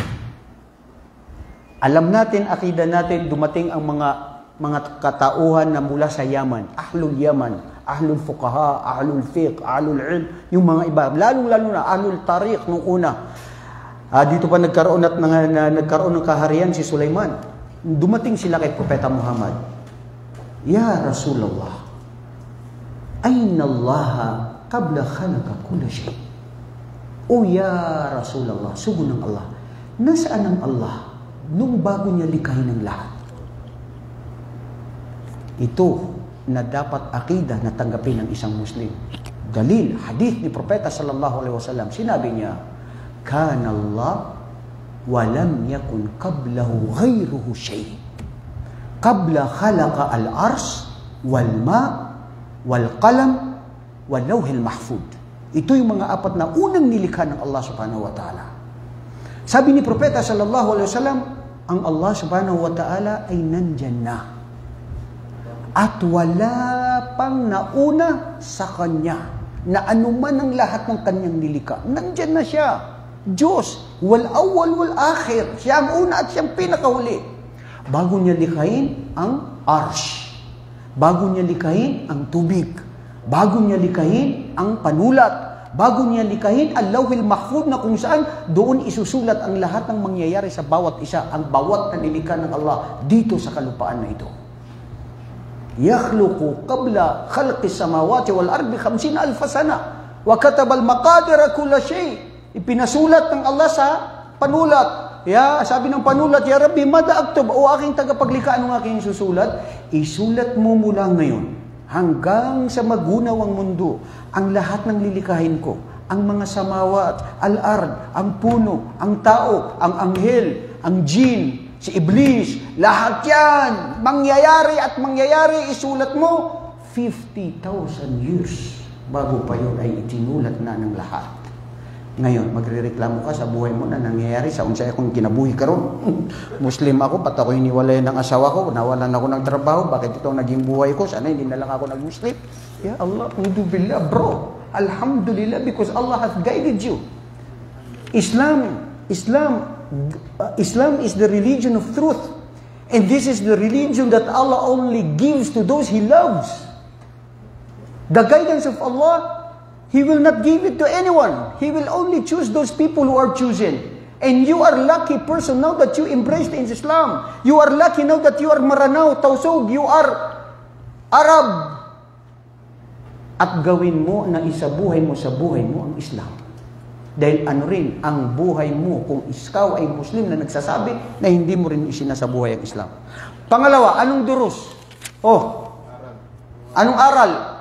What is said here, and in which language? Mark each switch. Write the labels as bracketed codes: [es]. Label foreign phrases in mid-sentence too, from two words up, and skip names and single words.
[tl] Alam natin, akida natin, dumating ang mga katauhan na mula sa Yaman, [ar] أهل اليمن، أهل الفقهاء، أهل الفقه، أهل العلم, [tl] yung mga iba, lalong-lalo na [ar] أهل الطريق [tl] nung una. Dito pa nagkaroon ng kaharian si Sulaiman. Dumating sila kay Propeta Muhammad. [ar] يا رسول الله، أين الله قبل خلق كل شيء? O يا رسول الله, [tl] sugo ng Allah, nasaan ang Allah nung bago niya likhain ang lahat? Ito na dapat akida na tanggapin ng isang Muslim. Dalil, hadith ni Propeta [ar] صلى الله عليه وسلم, [tl] sinabi niya, [ar] كان الله ولم يكن قبله غيره شيء. قبل خلق العرش والماء والقلم واللوح المحفوظ. [tl] Ito yung mga 4 na unang nilikha ng Allah [ar] سبحانه وتعالى. [tl] Sabi ni Propeta [ar] صلى الله عليه وسلم, [tl] ang Allah [ar] سبحانه وتعالى [tl] ay nandyan na. At wala wala pang nauna sa Kanya, na anuman ang lahat ng Kanyang nilikha. Nandyan na siya. Diyos, [ar] والأول والآخر. [tl] Siya ang una at siyang pinakahuli. Bago niya likhain ang arsh. Bago niya likhain ang tubig. Bago niya likhain ang panulat. Bago niya likhain ang [ar] اللوح المحفوظ [tl] na kung saan doon isusulat ang lahat ng mangyayari sa bawat isa, ang bawat na nilikha ng Allah dito sa kalupaan na ito. [ar] يخلق قبل خلق السماوات والأرض 50,000 سنة وكتب المقادير كل شيء. [tl] Ipinasulat ng Allah sa panulat. Sabi ng panulat, [ar] يا ربي، ماذا أكتب, [tl] o aking tagapaglikha, anong aking susulat? Isulat mo mula ngayon hanggang sa magunaw ang mundo ang lahat ng lilikhahin ko. Ang mga [ar] سماوات، الأرض, [tl] ang puno, ang tao, ang anghel, ang jin, si Iblis, lahat yan, mangyayari at mangyayari, isulat mo 50,000 years bago pa yun ay itinulat na ng lahat. Ngayon, magrereklamo ka sa buhay mo na nangyayari sa [ceb] unsay akong kinabuhi karon. [tl] Muslim ako, pat ako iniwalay ng asawa ko, nawalan ako ng trabaho, bakit ito ang naging buhay ko? Sana hindi na lang ako nag-Muslim. [ar] يا الله، الحمد لله, [en] bro. Alhamdulillah, because Allah has guided you. Islam is the religion of truth. And this is the religion that Allah only gives to those He loves. The guidance of Allah, He will not give it to anyone. He will only choose those people who are chosen. And you are lucky person now that you embraced in Islam. You are lucky now that you are Maranao, Tausug, you are Arab. [tl] At gawin mo na isabuhay mo sa buhay mo ang Islam. Dahil ano rin, ang buhay mo, kung ikaw ay Muslim na nagsasabi na hindi mo rin isinasabuhay ang Islam. Pangalawa, anong durus? Anong aral?